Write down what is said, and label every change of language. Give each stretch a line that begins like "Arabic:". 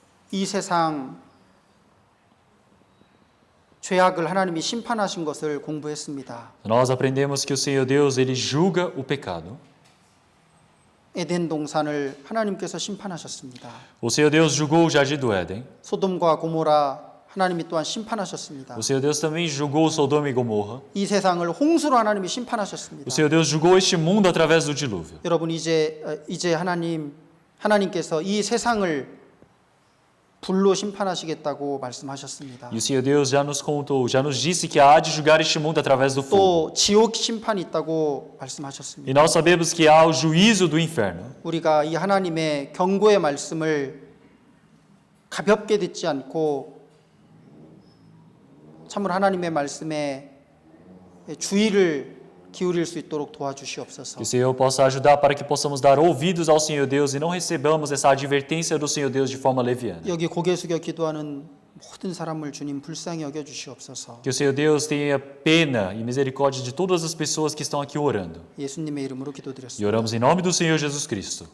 Korean: 이 세상 죄악을 하나님이 심판하신 것을 공부했습니다.
Portuguese: Nós aprendemos que o Senhor Deus, ele julga o pecado.
Korean: 에덴 동산을 하나님께서 심판하셨습니다.
Portuguese: O Senhor Deus julgou o jardim do Éden.
Korean: 소돔과 고모라 하나님이 또한 심판하셨습니다.
Portuguese: O Senhor Deus também julgou Sodoma e Gomorra.
Korean: 이 세상을 홍수로 하나님이 심판하셨습니다.
Portuguese: O Senhor Deus julgou este mundo através do dilúvio.
Korean: 여러분 이제 하나님께서 이 세상을 불로 심판하시겠다고 말씀하셨습니다.
Portuguese: E o Senhor Deus já nos contou, já nos disse que há de julgar este mundo através do fogo.
Korean: 또 지옥 심판이 있다고 말씀하셨습니다.
Portuguese: E nós sabemos que há o juízo do inferno.
Korean: 우리가 이 하나님의 경고의 말씀을 가볍게 듣지 않고 참으로 하나님의 말씀에 주의를 기울일 수 있도록 도와주시옵소서.
Portuguese: Que o Senhor possa ajudar para que possamos dar ouvidos ao Senhor Deus e não recebamos essa advertência do Senhor Deus de forma leviana.
Korean: 여기 고개 숙여 기도하는 모든 사람을 주님 불쌍히 여겨 주시옵소서.
Portuguese: Que o Senhor Deus tenha pena e misericórdia de todas as pessoas que estão aqui orando.
Korean: 예수님의 이름으로
Portuguese: E
Korean: 기도드렸습니다.
Portuguese: oramos em nome do Senhor Jesus Cristo.